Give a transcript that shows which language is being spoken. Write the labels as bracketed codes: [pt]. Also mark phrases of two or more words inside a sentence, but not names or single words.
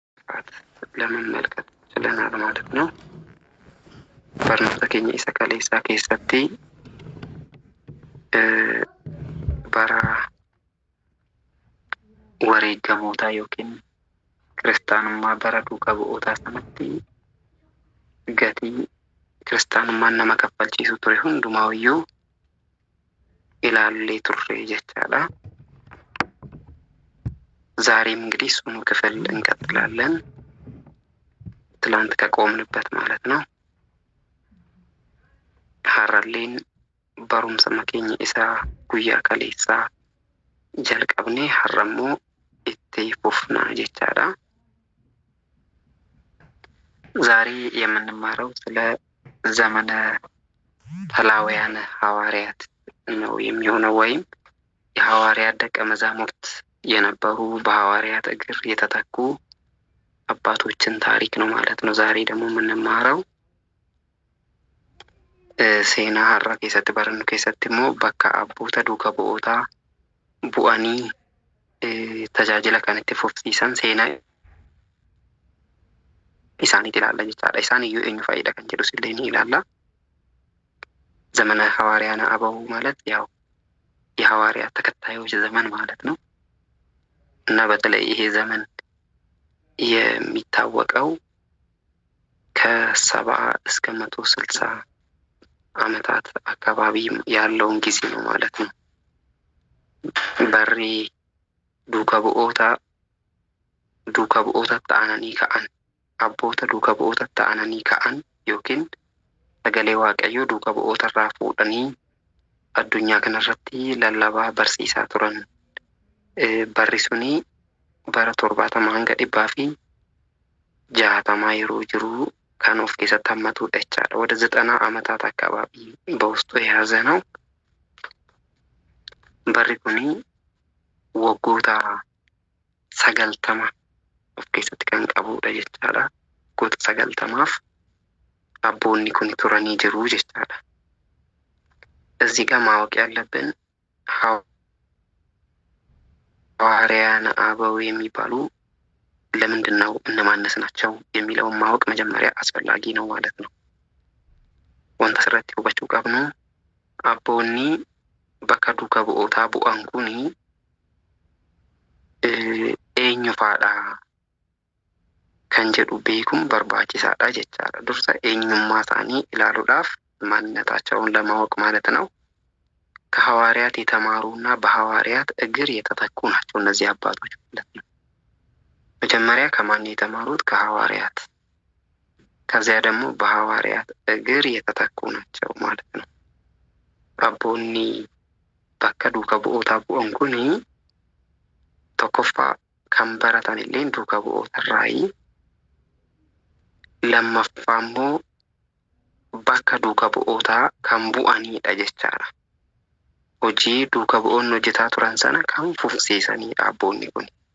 [am] በስፋት ለመመልከት ችለናል ማለት ነው። [om] barnoota keenya isa kaleessaa keessatti bara wareegamootaa yookiin kiristaanummaa bara duukaa bu'ootaa sanatti gatii kiristaanummaan nama kaffalchiisu ture hundumaayyuu ilaallee turre jechaadha. [am] ዛሬም እንግዲህ እሱን ክፍል እንቀጥላለን። ትላንት ከቆምንበት ማለት ነው። [om] ሀረሌን barumsa keenya isa guyyaa kaleessaa jalqabnee har'ammoo itti fufnaa jechaadha. [am] ዛሬ የምንማረው ስለ ዘመነ ተላውያን ሐዋርያት ነው የሚሆነው ወይም የሐዋርያት ደቀ መዛሙርት የነበሩ በሐዋርያት እግር የተተኩ አባቶችን ታሪክ ነው ማለት ነው። ዛሬ ደግሞ የምንማረው [om] seena har'a keessatti barannu keessatti immoo bakka abboota duuka bu'ootaa bu'anii tajaajila kan itti fufsiisan seenaa isaaniitti ilaalla jechaadha. Isaan iyyuu eenyu fa'idha kan jedhus illee ni ilaalla. [am] ዘመነ ሐዋርያነ አበው ማለት ያው የሐዋርያት ተከታዮች ዘመን ማለት ነው እና በተለይ ይሄ ዘመን የሚታወቀው ከ70 እስከ 160 ዓመታት አካባቢ ያለውን ጊዜ ነው ማለት ነው። [om] bara duuka bu'oota ta'anii ka'an abboota duuka bu'oota ta'anii ka'an yookiin sagalee waaqayyoo duuka bu'oota irraa fuudhanii addunyaa kanarratti lallabaa barsiisaa turan. Barri suni bara 70 hanga 160 yeroo jiru kan of keessatti hammatudha jechaadha. [am] ወደ 90 ዓመታት አካባቢ በውስጡ የያዘ ነው። [om] barri kuni waggoota 90 of keessatti kan qabudha jechaadha. waggoota 90f abboonni kun turanii jiru jechaadha. [am] እዚህ ጋር ማወቅ ያለብን ሐዋርያነ አበው የሚባሉ ለምንድነው እነማንስ ናቸው የሚለውን ማወቅ መጀመሪያ አስፈላጊ ነው ማለት ነው። ወንታ ስራት ይወባችሁ [om] qabnu abboonni bakka duuka bu'ootaa bu'an kuni eenyu faadha kan jedhu beekuun barbaachisaadha jechaadha. dursa eenyummaa isaanii ilaaluudhaaf [am] ማንነታቸውን ለማወቅ ማለት ነው። ከሐዋርያት የተማሩና በሐዋርያት እግር የተተኩ ናቸው እነዚህ አባቶች ማለት ነው። መጀመሪያ ከማን የተማሩት? ከሐዋርያት። ከዚያ ደግሞ በሐዋርያት እግር የተተኩ ናቸው ማለት ነው። [om] አቦኒ bakka duuka bu'ootaa bu'an kuni tokkoffaa kan baratan illee duuka bu'oota irraayi. lammaffaa immoo bakka duuka bu'ootaa kan bu'anidha jechaadha. hojii duuka bu'oonni hojjetaa turan sana kan fufsiisanidha abboonni kun.